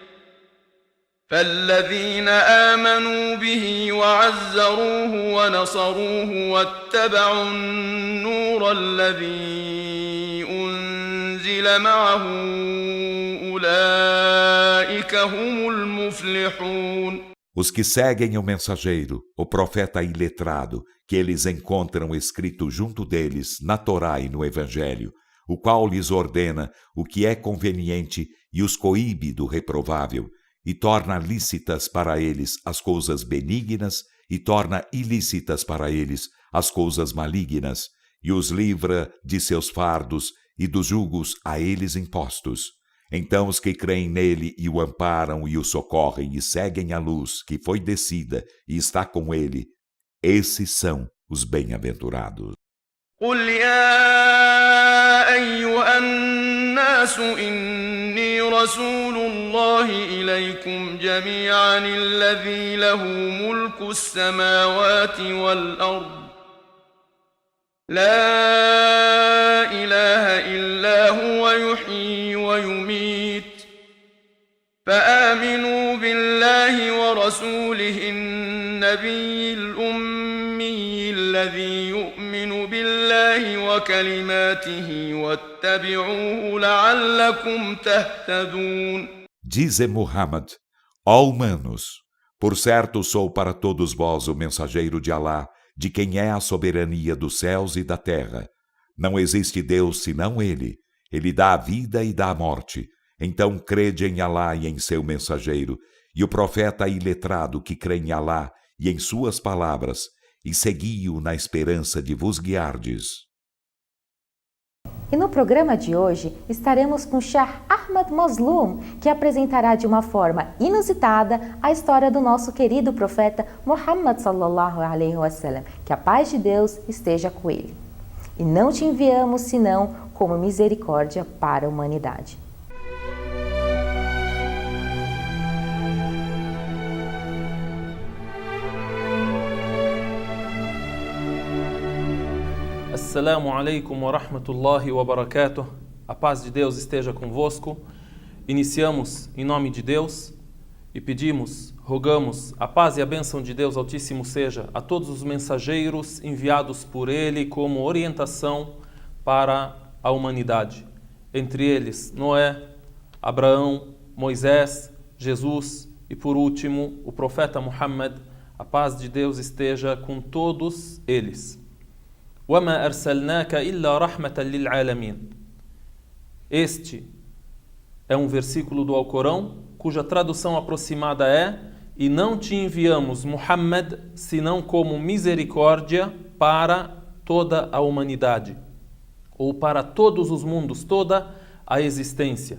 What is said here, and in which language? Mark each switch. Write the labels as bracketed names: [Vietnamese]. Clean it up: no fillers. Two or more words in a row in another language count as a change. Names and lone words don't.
[Arabic] فالذين آمنوا به وعزروه ونصروه واتبعوا النور الذي أنزل معه أولئك هم المفلحون. [Portuguese] Os que seguem o mensageiro, o profeta iletrado, que eles encontram escrito junto deles na Torá e no Evangelho, o qual lhes ordena o que é conveniente e os coíbe do reprovável, e torna lícitas para eles as coisas benignas e torna ilícitas para eles as coisas malignas, e os livra de seus fardos e dos julgos a eles impostos. Então os que creem nele e o amparam e o socorrem e seguem a luz que foi descida e está com ele, esses são os bem-aventurados. [Arabic] قل يا أيها الناس إني رسول الله إليكم جميعا الذي له ملك السماوات والأرض لا إله إلا هو يحيي ويميت فآمنوا بالله ورسوله النبي الأمي الذي يؤمن بالله وكلماته واتبعوه لعلكم تهتدون. [Portuguese] Dize Muhammad, ó humanos, por certo sou para todos vós o mensageiro de Alá, de quem é a soberania dos céus e da terra. Não existe Deus senão Ele. Ele dá a vida e dá a morte. Então crede em Alá e em seu mensageiro, e o profeta iletrado que crê em Alá e em suas palavras, e segui-o na esperança de vos guiardes. E no programa de hoje estaremos com Shah Ahmad Mazloum, que apresentará de uma forma inusitada a história do nosso querido profeta Muhammad [Arabic] صلى الله عليه وسلم, [Portuguese] que a paz de Deus esteja com ele. E não te enviamos senão como misericórdia para a humanidade. [Arabic] السلام عليكم ورحمة الله وبركاته. [Portuguese] A paz de Deus esteja convosco. Iniciamos em nome de Deus e pedimos, rogamos, a paz e a bênção de Deus Altíssimo seja a todos os mensageiros enviados por Ele como orientação para a humanidade. Entre eles, Noé, Abraão, Moisés, Jesus e, por último, o profeta Muhammad. A paz de Deus esteja com todos eles. [Arabic] وَمَا أَرْسَلْنَاكَ إِلَّا رَحْمَةً لِلْعَالَمِينَ. [Portuguese] Este é um versículo do Alcorão, cuja tradução aproximada é: e não te enviamos, Muhammad, senão como misericórdia para toda a humanidade, ou para todos os mundos, toda a existência.